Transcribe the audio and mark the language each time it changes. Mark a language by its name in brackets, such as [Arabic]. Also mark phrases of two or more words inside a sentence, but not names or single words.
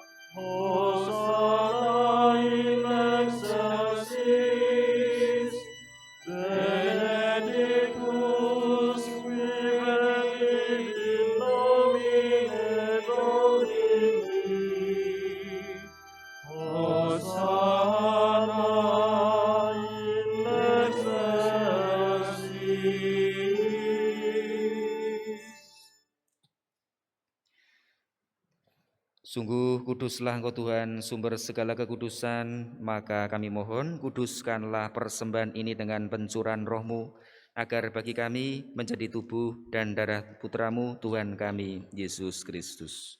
[Latin] Hosanna in excelsis, benedictus qui venit in nomine Domini. Hosanna in excelsis. [Indonesian] Sungguh kuduslah Engkau Tuhan, sumber segala kekudusan, maka kami mohon kuduskanlah persembahan ini dengan pencurahan roh-Mu, agar bagi kami menjadi tubuh dan darah Putra-Mu Tuhan kami, Yesus Kristus.